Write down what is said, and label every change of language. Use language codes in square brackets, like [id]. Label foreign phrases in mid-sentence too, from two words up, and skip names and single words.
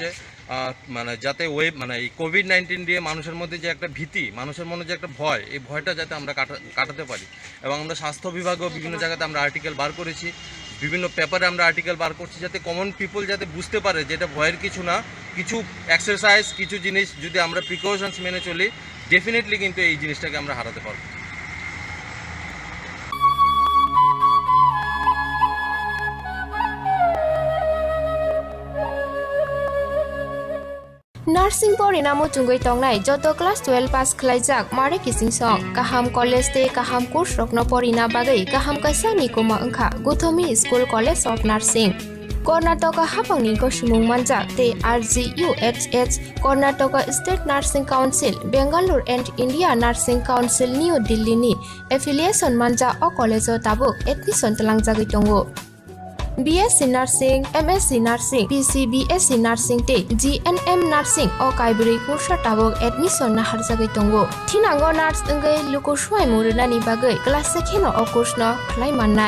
[bn] যাতে এই কোভিড-19 দিয়ে মানুষের মধ্যে যে একটা ভীতি মানুষের মনে যে একটা ভয় এই ভয়টা যাতে আমরা কাটাতে পারি এবং আমরা স্বাস্থ্য বিভাগও বিভিন্ন জায়গাতে আমরা আর্টিকেল বার করেছি বিভিন্ন পেপারে আমরা আর্টিকেল বার করছি যাতে [en] common people [bn] যাতে বুঝতে পারে যে এটা ভয়ের কিছু না কিছু এক্সারসাইজ কিছু জিনিস যদি আমরা প্রিকশনস মেনে চলি ডেফিনেটলি কিন্তু এই জিনিসটাকে আমরা হারাতে পারবো [trp] Nursing pori namo chungoi tongnai joto [en] class 12 pass [trp] khlaijak mare kising song kaham college te kaham course rokno pori na bagai kaham kaisa ni koma angkha Guthomi School College of Nursing Karnataka hapangni koshimung manjak te RGUHH Karnataka State Nursing Council Bangalore and India Nursing Council New Delhi ni affiliation manja o college o tabuk admission talangjagoi tongo BSc Nursing, MSc Nursing, BSc Nursing te GNM Nursing o kaibri kursa tabok admission na harjagai tongo. Thinango nurse ngai luko swai muruna ni bagai class sekheno o course no khlai mannai.